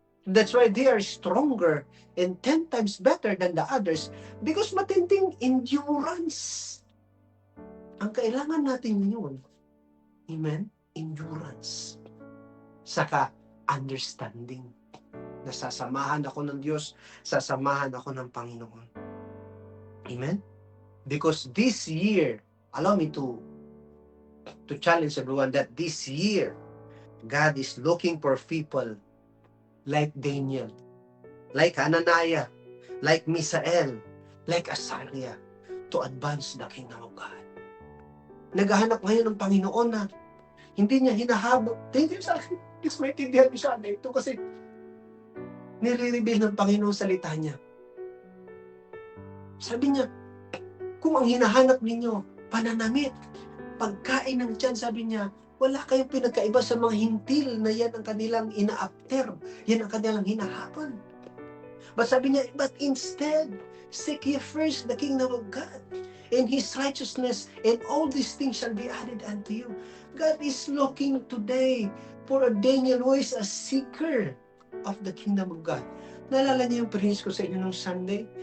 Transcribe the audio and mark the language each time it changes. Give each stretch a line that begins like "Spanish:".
English: That's why they are stronger and 10 times better than the others because
Filipino: matinding endurance. Ang kailangan natin yun. Amen? Endurance. Saka understanding. Nasasamahan ako ng Diyos, sasamahan ako ng Panginoon. Amen?
English: Because this year, allow me to challenge everyone that this year, God is looking for people like Daniel, like Hananiah, like Misael, like Azaria, to advance the kingdom of God.
Filipino: Naghahanap ngayon ng Panginoon na hindi niya hinahabol. Thank you sa akin. Please maintindihan niyo siya na ito kasi nire-reveal ng Panginoon salita niya. Sabi niya, kung ang hinahanap ninyo, pananamit, pagkain ng tiyan, sabi niya, wala kayong pinagkaiba sa mga hintil na yan ang kanilang ina-after. Yan ang kanilang hinahapan.
English: But
Filipino: sabi niya,
English: but instead, seek ye first the kingdom of God and His righteousness, and all these things shall be added unto you. God is looking today for a Daniel who is a seeker of the kingdom of God.
Filipino: Naalala niyo yung preach ko sa inyo nung Sunday?